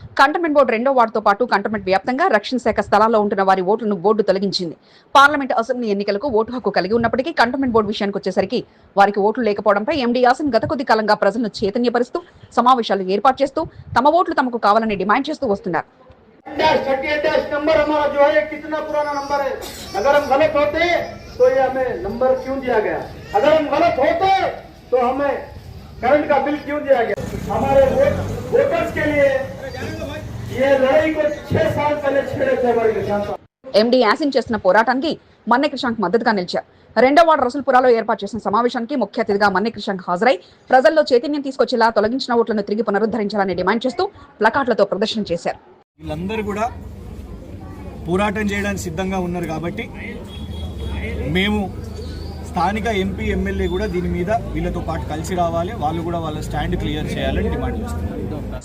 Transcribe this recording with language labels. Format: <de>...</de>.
<te>Cantonment board 2వ వార్డుతో పాటు cantonment వ్యాప్తంగా రక్షణ శాఖ స్థలాల్లో ఉంటున్న వారి ఓట్లను బోర్డు తొలగించింది. పార్లమెంట్, అసెంబ్లీ ఎన్నికలకు ఓటు హక్కు కలిగి ఉన్నప్పటికీ కంటోన్మెంట్ బోర్డు విషయానికి వచ్చేసరికి వారికి ఓట్లు లేకపోవడంపై ఎండి యాసిన్ గత కొద్ది కాలంగా ప్రజలను చైతన్యపరుస్తూ సమావేశాలు ఏర్పాటు చేస్తూ తమ ఓట్లు తమకు కావాలని డిమాండ్ చేస్తూ వస్తున్నారు.</te> <hi>तो ये हमें नंबर क्यों दिया गया? अगर हम गलत होते तो हमें करंट का बिल क्यों दिया गया? हमारे वोटर्स के लिए ये लड़ाई को 6 साल पहले छेड़े थे हमारे किसान।</hi> <te>ఎండి యాసిన్ చేస్తున్న పోరాటానికి మన్నె క్రిషాంక్ మద్దతుగా నిలిచారు. 2వ వార్డు రసూల్పురాలో ఏర్పాటు చేసిన సమావేశానికి ముఖ్య అతిథిగా మన్నె క్రిషాంక్ హాజరై ప్రజల్లో చైతన్యం తీసుకొచ్చేలా తొలగించిన ఓట్లను తిరిగి పునరుద్ధరించాలని డిమాండ్ చేస్తూ ప్లకార్డులతో ప్రదర్శన చేశారు. వీళ్ళందరూ కూడా పోరాటం చేయడానికి సిద్ధంగా ఉన్నారు కాబట్టి మేము స్థానిక ఎంపీ, ఎమ్మెల్యే కూడా దీని మీద వీళ్ళతో పాటు కలిసి రావాలి, వాళ్ళు కూడా వాళ్ళ స్టాండ్ క్లియర్ చేయాలని డిమాండ్ చేస్తున్నారు.</te>